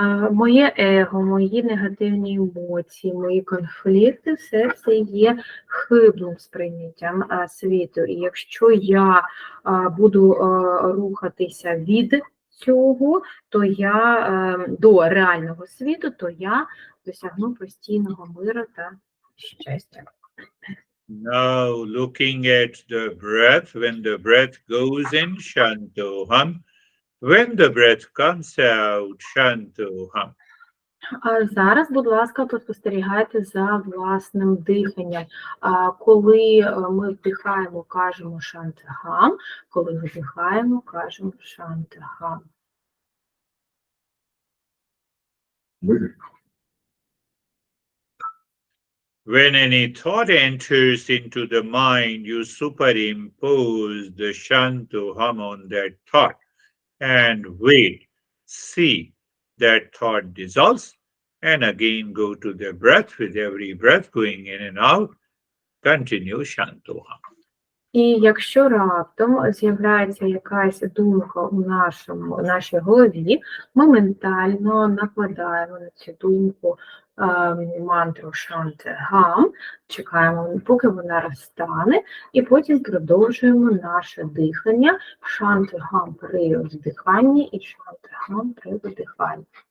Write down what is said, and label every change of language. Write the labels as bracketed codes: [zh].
[uk] Моє его, мої негативні емоції, мої конфлікти, все це є хибним сприйняттям світу. І якщо я буду рухатися від цього, то я до реального світу, то я досягну постійного миру та щастя. [en] Now looking at the breath, when the breath goes in, Shantoham. When the breath comes out, Shantoham. [uk] А зараз, будь ласка, поспостерігайте за власним диханням. Коли ми вдихаємо, кажемо шантахам, коли видихаємо, кажемо шантахам. [en] When any thought enters into the mind, you superimpose the Shantoham on that thought and wait, see that thought dissolves, and again go to the breath. With every breath going in and out, continue Shantoham. [uk] І якщо раптом з'являється якась думка у нашій голові, ми ментально накладаємо на цю думку мантру шантагам, чекаємо, поки вона розтане, і потім продовжуємо наше дихання, шантагам при вдиханні і шантагам при видиханні.